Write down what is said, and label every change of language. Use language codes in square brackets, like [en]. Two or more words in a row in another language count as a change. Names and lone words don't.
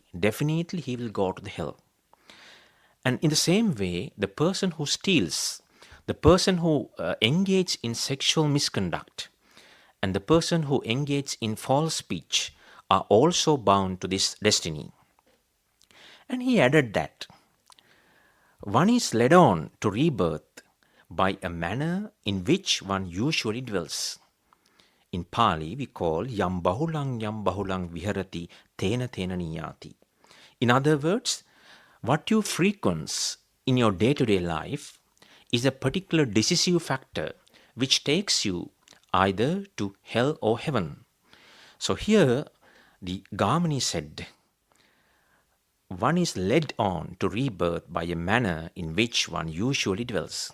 [en] Definitely he will go to the hell. And in the same way, the person who steals, the person who engages in sexual misconduct, and the person who engages in false speech are also bound to this destiny. And he added that one is led on to rebirth by a manner in which one usually dwells. In Pali, we call [pi] yam bahulang viharati tena niyati. [en] In other words, what you frequent in your day-to-day life is a particular decisive factor which takes you either to hell or heaven. So here, the Gahamani said, one is led on to rebirth by a manner in which one usually dwells.